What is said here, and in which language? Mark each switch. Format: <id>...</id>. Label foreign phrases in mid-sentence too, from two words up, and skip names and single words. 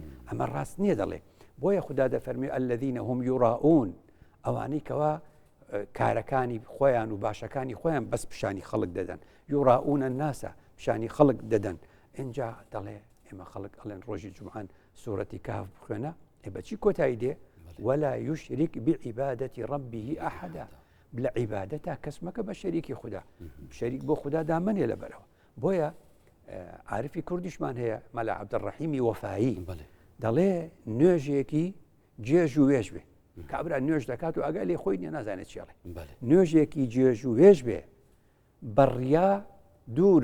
<ckb>ئەمە ڕاست نییە دەڵێ بۆیە خوددا دەفەرمێ</ckb> <ar>الذین هم یوراؤون</ar> <ckb>ئەوانەی کەوا کارەکانی خۆیان و باشەکانی خۆیان بەس پیشانی خەڵک دەدەن</ckb> <ar>یوراؤون الناسە</ar> <ckb>پیشانی خەڵک دەدەن اینجا دەڵێ ئێمە خەڵک ئەڵێن ڕۆژی جومعان سوورەتی کاف بخوێنە بەچی کۆتایی دێ</ckb> <ar>ولا يشرك بعبادة ربه أحدا</ar> <ckb>بلا عیبادەتە کەس مەکە بە شەریکی خوددا شەریک بۆ خوددا دامنێ لەبەرەوە بۆیە عارفی کوردیشمان هەیە مەلا عەبدەڕەحیمی وەفایی دەڵێ نوێژێکی جێژ و وێژ بێ کابرا نوێژ دەکات و ئەگە لێ خۆی نیە نازانێت چێڵێ نوێژێکی جێژ و وێژ بێ بەڕیا دوور</ckb>